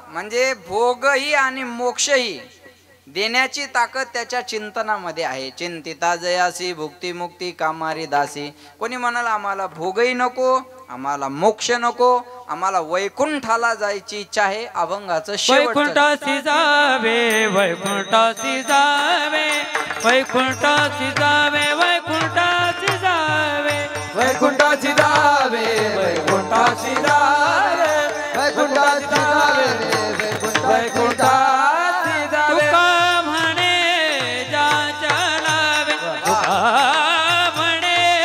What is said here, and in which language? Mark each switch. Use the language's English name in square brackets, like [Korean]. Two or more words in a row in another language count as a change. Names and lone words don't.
[Marathi] म्हणजे भोगही आणि मोक्षही देण्याची ताकद त्याच्या चिंतनामध्ये आहे. चिंतिता जयासी भुक्ती मुक्ती कामारी दासी. कोणी म्हणाल आम्हाला भोगही नको, आम्हाला मोक्ष नको, आम्हाला वैकुंठाला जायची इच्छा आहे. अभंगाचं वैकुंठासी जावे. वैकुंठासी जावे. वैकुंठासी जावे. वैकुंठासी जावे. वैकुंठाची जावे. वैकुंठाची जावे. वैकुंठाची जावे. वैकुंठाची जावे. तुका म्हणे जा चलावे. तुका म्हणे